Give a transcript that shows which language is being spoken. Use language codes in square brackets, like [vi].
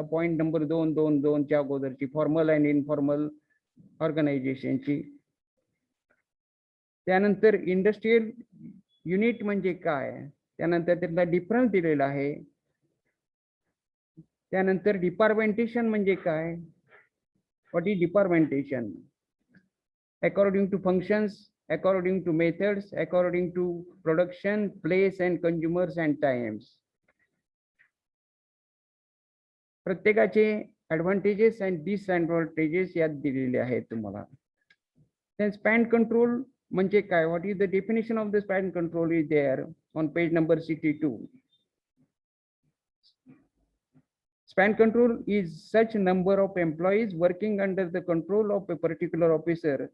[mr] Point number 222 च्या अगोदरची formal and informal ऑर्गनायझेशनची. त्यानंतर industrial unit म्हणजे काय, त्यानंतर त्यातला डिफरन्स दिलेला आहे. त्यानंतर डिपार्टमेंटेशन म्हणजे काय, [en] What is departmentation? According to functions, according to methods, according to production, place and consumers and times. [mr] प्रत्येकाचे ऍडव्हान्टेजेस अँड डिसएडव्हान्टेजेस यात दिलेले आहेत तुम्हाला. [en] Then span control [mr] म्हणजे काय, [en] what is the definition of the span control is there on page number 62. Span control is such number of employees working under the control of a particular officer.